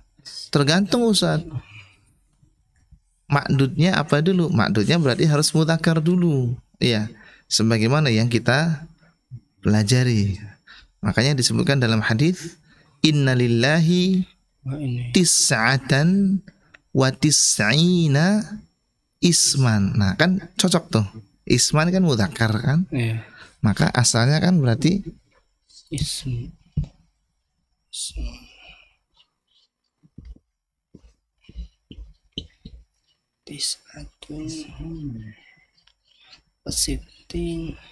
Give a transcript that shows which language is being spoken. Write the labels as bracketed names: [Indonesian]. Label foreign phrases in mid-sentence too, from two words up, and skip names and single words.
[Indonesian] Tergantung Ustaz. Makdudnya apa dulu? Makdudnya berarti harus mudzakkar dulu. Iya, sebagaimana yang kita pelajari. Makanya disebutkan dalam hadis, [Arabic] إن لله تسعة وتسعين اسما. [Indonesian] Nah, kan cocok tuh. Isman kan mudzakkar kan? Iya. Maka asalnya kan berarti [Arabic] اسم. تسعة وستين.